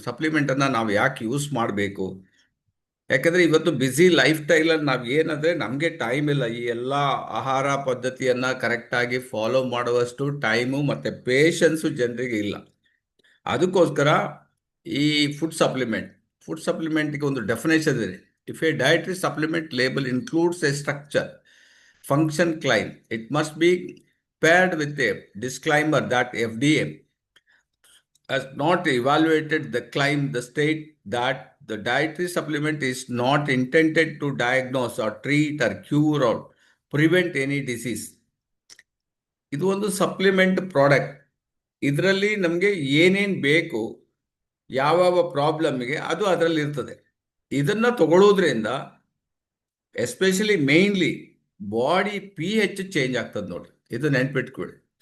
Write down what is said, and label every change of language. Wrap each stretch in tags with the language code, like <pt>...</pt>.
<kn>ಸಪ್ಲಿಮೆಂಟನ್ನು ನಾವು ಯಾಕೆ ಯೂಸ್ ಮಾಡಬೇಕು? ಯಾಕಂದರೆ ಇವತ್ತು ಬ್ಯುಸಿ ಲೈಫ್ ಸ್ಟೈಲಲ್ಲಿ ನಾವು ಏನಂದರೆ ನಮಗೆ ಟೈಮ್ ಇಲ್ಲ. ಈ ಎಲ್ಲ ಆಹಾರ ಪದ್ಧತಿಯನ್ನು ಕರೆಕ್ಟಾಗಿ ಫಾಲೋ ಮಾಡುವಷ್ಟು ಟೈಮು ಮತ್ತು ಪೇಷನ್ಸು ಜನರಿಗೆ ಇಲ್ಲ. ಅದಕ್ಕೋಸ್ಕರ ಈ ಫುಡ್ ಸಪ್ಲಿಮೆಂಟ್ಗೆ ಒಂದು ಡೆಫಿನೇಷನ್ ಇದೆ.</kn> <en>If a dietary supplement label includes a structure function claim, it must be paired with a disclaimer that FDA has not evaluated the claim, the state that the dietary supplement is not intended to diagnose or treat or cure or prevent any disease.</en> <kn>ಇದು ಒಂದು supplement product. ಇದರಲ್ಲಿ ನಮಗೆ ಏನೇನು ಬೇಕು, ಯಾವ ಪ್ರಾಬ್ಲಮ್ಗೆ ಅದು ಅದರಲ್ಲಿ ಇರ್ತದೆ. ಇದನ್ನು ತಗೊಳ್ಳೋದ್ರಿಂದ especially mainly body pH change ಆಗ್ತದೆ ನೋಡಿ. ಇದು ನೆನ್ಪಿಟ್ಕೊಳ್ಳಿ.</kn>